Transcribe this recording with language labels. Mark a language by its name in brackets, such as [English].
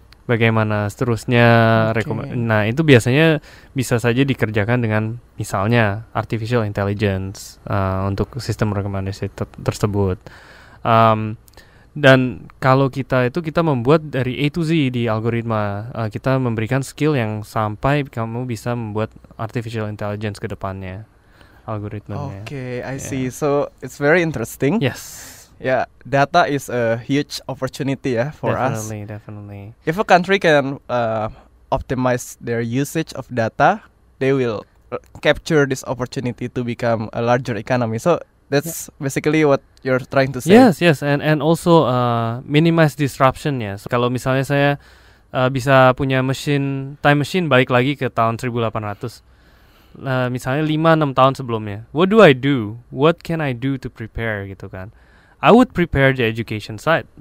[Indonesian] Bagaimana seterusnya Nah, itu biasanya bisa saja dikerjakan dengan misalnya artificial intelligence untuk sistem rekomendasi tersebut. Dan kalau kita membuat dari A to Z di Algoritma, kita memberikan skill yang sampai kamu bisa membuat artificial intelligence ke depannya, algoritmanya. [English] I see. So it's very interesting. Yes. Yeah, data is a huge opportunity for us. Definitely. If a country can optimize their usage of data, they will capture this opportunity to become a larger economy. So that's basically what you're trying to say. Yes, and also minimize disruption ya. [Indonesian] So, kalau misalnya saya bisa punya time machine balik lagi ke tahun 1800, misalnya 5-6 tahun sebelumnya. [English] What do I do? What can I do to prepare [Indonesian] gitu kan? [English] I would prepare the education side.